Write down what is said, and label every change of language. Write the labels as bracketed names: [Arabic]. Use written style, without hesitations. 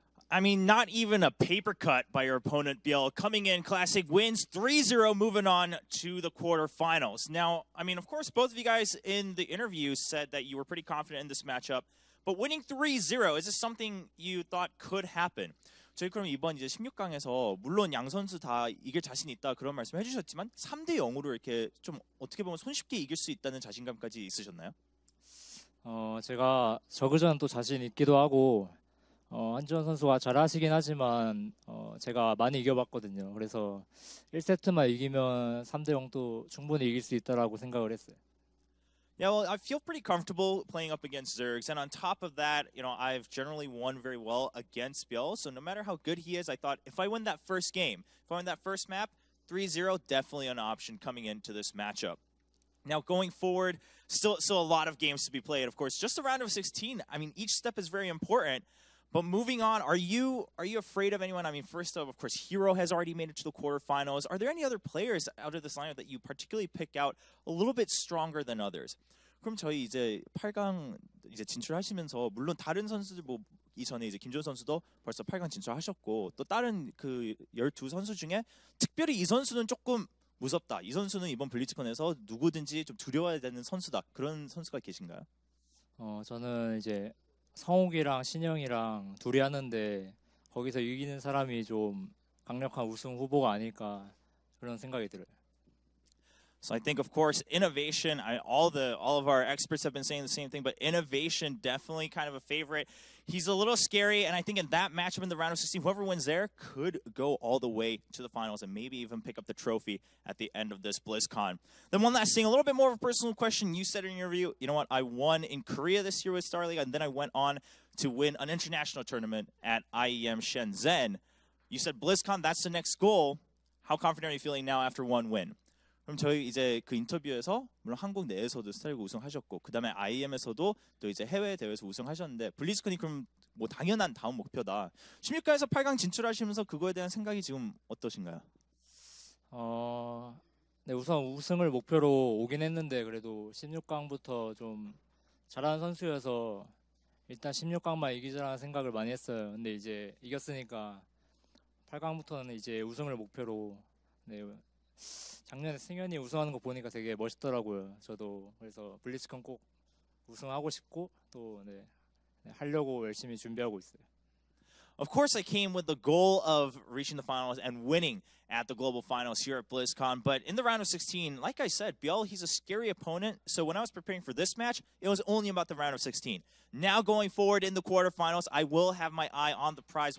[English] I mean, not even a paper cut by your opponent, ByuL. Coming in, Classic wins 3-0, moving on to the quarterfinals. Now, I mean, of course, both of you guys in the interview said that you were pretty confident in this matchup. But winning 3-0, is this something you thought could happen? [Korean] 저희 그럼 이번 이제 16강에서 물론 양 선수 다 이길 자신 있다 그런 말씀 해주셨지만 3대 0으로 이렇게 좀 어떻게 보면 손쉽게 이길 수 있다는 자신감까지 있으셨나요? 제가 저그전 또 자신 있기도 하고 한지원 선수가 잘하시긴 하지만 제가 많이 이겨봤거든요. 그래서 1세트만 이기면 3대0도 충분히 이길 수 있다라고 생각을 했어요. [English] Yeah, well, I feel pretty comfortable playing up against Zergs, and on top of that, I've generally won very well against ByuL, so no matter how good he is, I thought if I win that first game, if I win that first map, 3-0, definitely an option coming into this matchup. Now, going forward, still a lot of games to be played, of course. Just the round of 16, I mean, each step is very important. But moving on, are you afraid of anyone? I mean, first of course, Hero has already made it to the quarterfinals. Are there any other players out of this lineup that you particularly pick out a little bit stronger than others? [Korean] 그럼 저희 이제 8강 이제 진출하시면서 물론 다른 선수들 뭐 이전에 이제 김준 선수도 벌써 8강 진출하셨고 또 다른 그 12선수 중에 특별히 이 선수는 조금 무섭다. 이 선수는 이번 블리츠컨에서 누구든지 좀 두려워야 되는 선수다. 그런 선수가 계신가요? 저는 이제 성욱이랑 신영이랑 둘이 하는데 거기서 이기는 사람이 좀 강력한 우승 후보가 아닐까 그런 생각이 들어요. [English] So I think, of course, innovation. All of our experts have been saying the same thing, but innovation definitely kind of a favorite. He's a little scary, and I think in that matchup in the round of 16, whoever wins there could go all the way to the finals and maybe even pick up the trophy at the end of this BlizzCon. Then one last thing, a little bit more of a personal question. You said in your review, you know what, I won in Korea this year with Star League, and then I went on to win an international tournament at IEM Shenzhen. You said BlizzCon, that's the next goal. How confident are you feeling now after one win? [Korean] 그럼 저희 이제 그 인터뷰에서 물론 한국 내에서도 스타리그 우승하셨고 그다음에 IEM에서도 또 이제 해외 대회에서 우승하셨는데 블리즈컨이 그럼 뭐 당연한 다음 목표다. 16강에서 8강 진출하시면서 그거에 대한 생각이 지금 어떠신가요? 네, 우선 우승을 목표로 오긴 했는데 그래도 16강부터 좀 잘하는 선수여서 일단 16강만 이기자라는 생각을 많이 했어요. 근데 이제 이겼으니까 8강부터는 이제 우승을 목표로 네. 작년에 승현이 우승하는 거 보니까 되게 멋있더라고요. 저도 그래서 블리츠컨 꼭 우승하고 싶고 또 네, 하려고 열심히 준비하고 있어요. [English] Of course, I came with the goal of reaching the finals and winning at the global finals here at BlizzCon. But in the round of 16, like I said, ByuL, he's a scary opponent. So when I was preparing for this match, it was only about the round of 16. Now going forward in the quarterfinals, I will have my eye on the prize.